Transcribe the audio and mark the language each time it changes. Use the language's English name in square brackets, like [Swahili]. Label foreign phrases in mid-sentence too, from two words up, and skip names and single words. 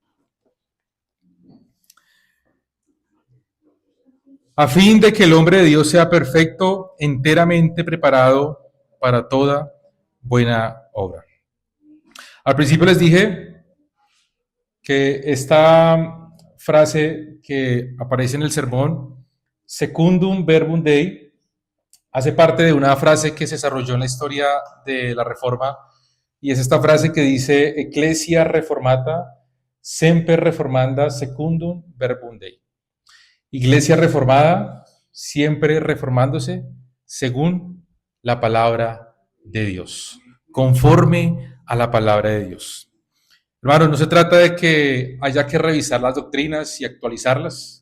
[Spanish] A fin de que el hombre de Dios sea perfecto, enteramente preparado para toda buena obra. Al principio les dije que esta frase que aparece en el sermón, [Latin] secundum verbum Dei, [Spanish] hace parte de una frase que se desarrolló en la historia de la Reforma, y es esta frase que dice [Latin] Ecclesia reformata semper reformanda secundum verbum Dei. [Spanish] Iglesia reformada, siempre reformándose según la palabra de Dios, conforme a la palabra de Dios. Hermanos, no se trata de que haya que revisar las doctrinas y actualizarlas.